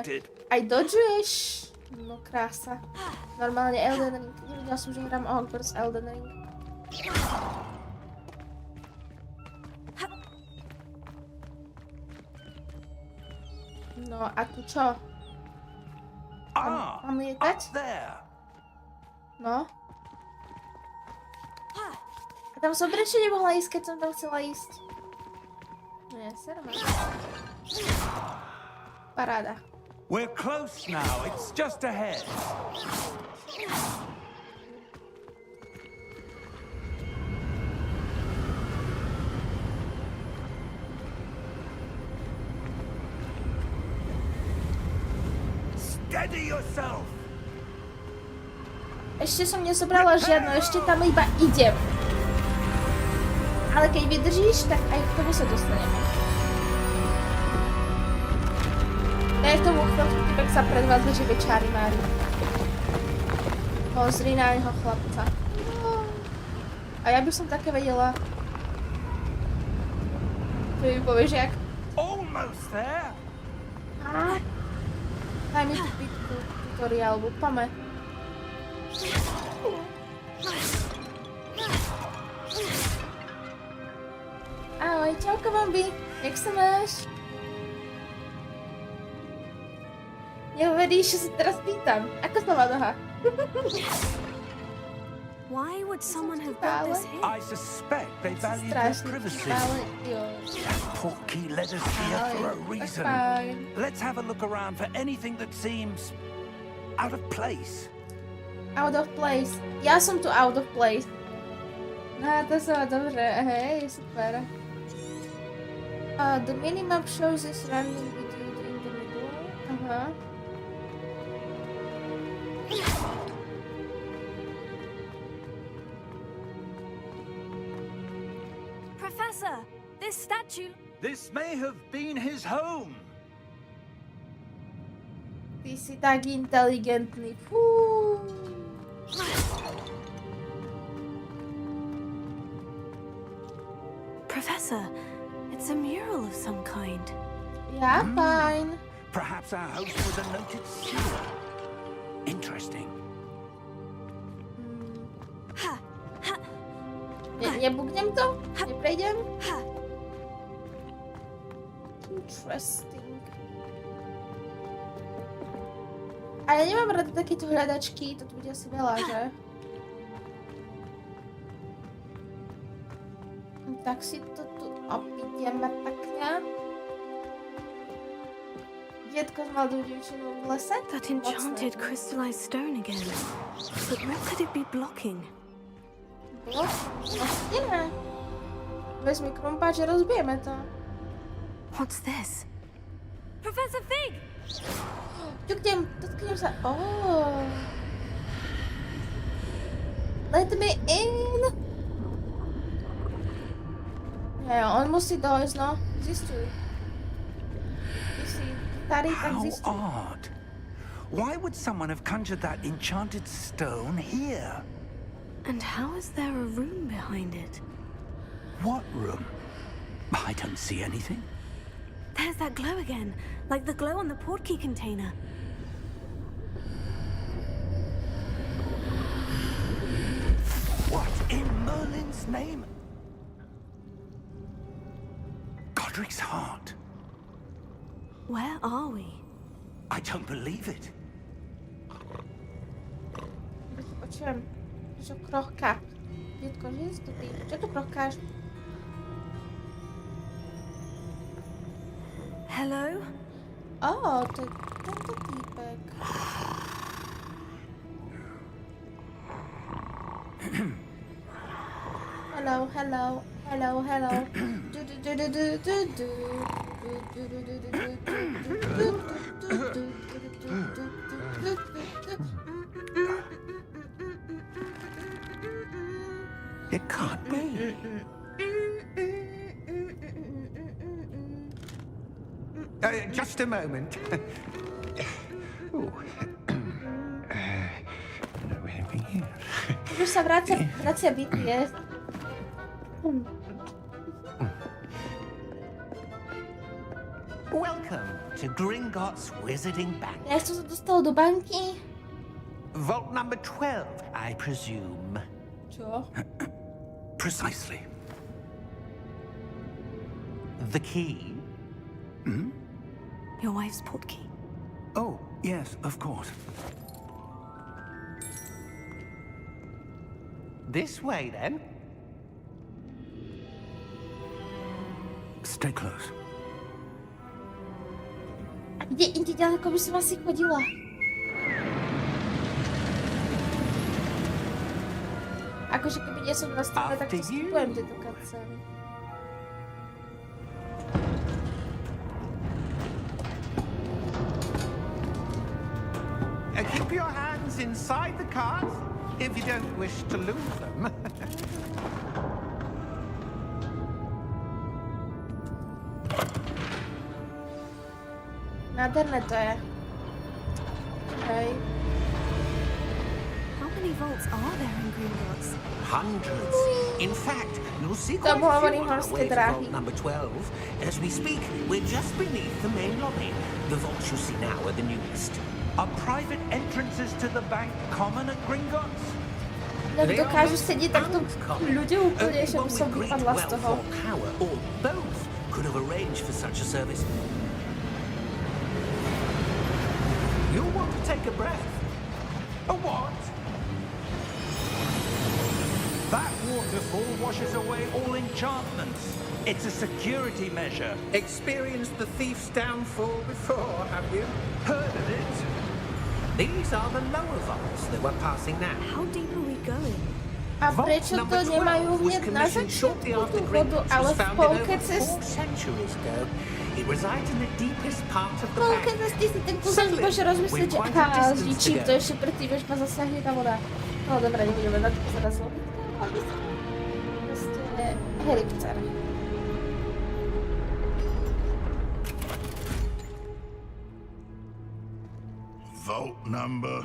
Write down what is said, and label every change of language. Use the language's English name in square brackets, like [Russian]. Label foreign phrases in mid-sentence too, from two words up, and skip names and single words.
[Slovak] Aj dodžuješ. No krása. Normálne Elden Ring. Nevedela som, že hrám Hogwarts Elden Ring. No a tu čo? Mám lietať? [English] Up there. [Slovak] No. A tam som prečo nemohla ísť, keď som tam chcela ísť? No ja sa paráda. [English] We're close now. It's just ahead. Steady yourself. [Slovak] Ešte som nezobrala žiadnu, ešte tam iba idem. Ale keď vydržíš, tak aj k tomu sa dostaneme. Daj tomu chvíľku, tak sa predvádza, že večári mári. Pozri na neho chlapca. No. A ja by som také vedela. To mi povieš, jak... [English] Almost there. [Slovak] Daj mi tú bitku, tutoriál, lúpame. Ahoj, čauko Bambi, jak sa máš? Neuveríš, že sa teraz pýtam. Ako sa má noha? [English] Why would someone have built this here? I suspect they valued their [Slovak] Strašne [English] privacy. [Slovak] ale jo. [English] That portkey led us here for a reason. [Slovak] Fajn. [English] Let's have a look around for anything that seems out of place. Out of place. [Slovak] Ja som tu [English] out of place. [Slovak] No, to sa má dobre. Hej, super. [English] The minimap shows this random video in the middle. [Slovak] Aha. [English] Professor, this statue... This may have been his home. [Slovak] Ty si tak inteligentný. Fú. [English] closer. It's a mural of some kind. [Slovak] Ja, fajn. [English] Perhaps our host was a noted seer. Interesting. [Slovak] Nebugnem to? Neprejdem? [English] Interesting. [Slovak] A ja nemám rada takéto hľadačky, to tu bude asi veľa, že? Tak si to tu obídeme pekne. Detko s mladou dievčinou v lese? [English] That enchanted crystallized stone again. But what could it be blocking? [Slovak] Blok? Vlastne ne. Vezmi krumpáč a rozbijeme to. [English] What's this? Professor Fig! [Slovak] Dotknem sa. Oh. [English] Let me in. [Slovak] Nie, on musí dojsť, no. Zistuj. [English] How odd. Why would someone have conjured that enchanted stone here? And how is there a room behind it? What room? I don't see anything. There's that glow again, like the glow on the portkey container. What in Merlin's name? Godric's heart. Where are we? I don't believe it. [Slovak] Počujem, že krochká. Detko, že si to ty? Čo tu krochkáš? [English] Hello? [Slovak] Ó, to je tento týpek. [English] Hello, hello, hello, hello. It can't be. Just a moment. [Slovak] Už sa vracia BTS. [English] Welcome to Gringotts Wizarding Bank. [Slovak] Ja som sa dostal do banky. [English] Vault number 12, I presume. [Slovak] Čo? [English] Precisely. The key? Your wife's portkey. Oh, yes, of course. This way, then. Stay close. [Slovak] A kde inde ďaleko by som asi chodila? Akože keby nie som na strane, tak to skupujem tieto cutscény. [English] Keep your hands inside the cart if you don't wish to lose them. [Slovak] Nádherné to je. Hej. [English] How many vaults are there in Gringotts? Hundreds. In fact, you'll see [Slovak] To [English] quite a few [Slovak] hovorí [English] on our [Slovak] horské [English] way to [Slovak] dráhy. [English] vault number 12. As we speak, we're just beneath the main lobby. The vaults you see now are the newest. Are private entrances to the bank common at Gringotts? [Slovak] Jak dokážu sedieť takto ľudia úplne, že by som vypadla z toho. [English] Power, or both could have arranged for such a service. You'll want to take a breath. A what? That waterfall washes away all enchantments. It's a security measure. Experienced the thief's downfall before, have you? Heard of it? These are the lower vaults that we're passing now. How deep are we going? [Slovak] A prečo to nemajú hneď na začiatku tú vodu, ale v polke cesty? [English] It resides in the deepest part of the [Slovak] Polke [English] bank. [Slovak] cesty si tak pozor, môže rozmyslieť, že aha, zničím to ešte predtým, než ma zasahne tá voda. No dobré, nebudeme na to pozerať logické, ale proste helikopter. [English] Vault number.